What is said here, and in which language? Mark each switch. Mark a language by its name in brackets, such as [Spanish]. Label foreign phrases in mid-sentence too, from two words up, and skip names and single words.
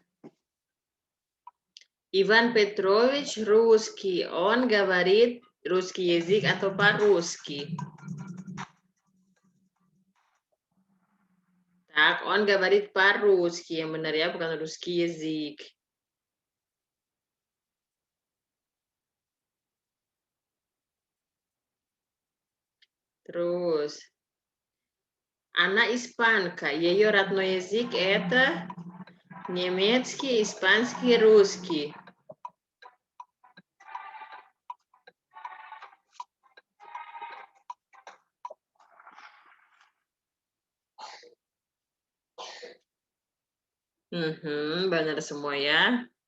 [Russian] Иван Петрович русский. Он говорит русский язык atau по-русски. Так, он говорит по-русски. [Indonesian] Yang benar ya, bukan [Russian] русский язык. [Indonesian] Terus. [Russian] Она испанка. Ее родной язык это немецкий, испанский, русский. [Indonesian] Benar semua ya.